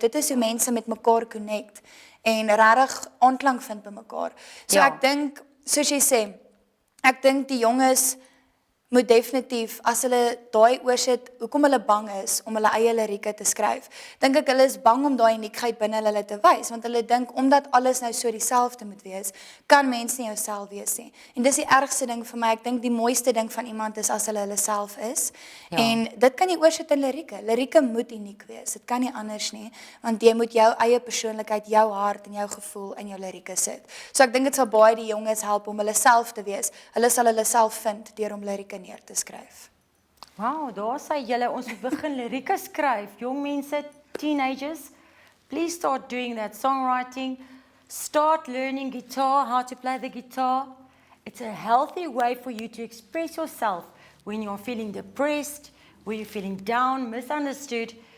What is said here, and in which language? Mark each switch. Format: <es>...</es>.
<af>Dit is hoe mense met mekaar connect en regtig aanklank vind by mekaar. So ek dink, soos jy sê, ek dink die jonges moet definitief, as hulle daai oorsit, hoekom hulle bang is om hulle eie lirieke te skryf, dink ek hulle is bang om daai uniekheid binne hulle te wys, want hulle dink, omdat alles nou so dieselfde moet wees, kan mens nie jouself wees nie. En dis die ergste ding vir my, ek dink die mooiste ding van iemand is as hulle self is, en dit kan jy oorsit in lirieke. Lirieke moet uniek wees, dit kan nie anders nie, want jy moet jou eie persoonlikheid, jou hart en jou gevoel in jou lirieke sit. So ek dink dit sal baie die jonges help om hulle self te wees, hulle sal hulle self vind deur om lirieke neer te skryf. Wow, daar sê julle ons moet begin lirieke skryf. Jong mense,</af> <en>teenagers, please start doing that songwriting. Start learning guitar, how to play the guitar. It's a healthy way for you to express yourself when you're feeling depressed, when you're feeling down, misunderstood.</en>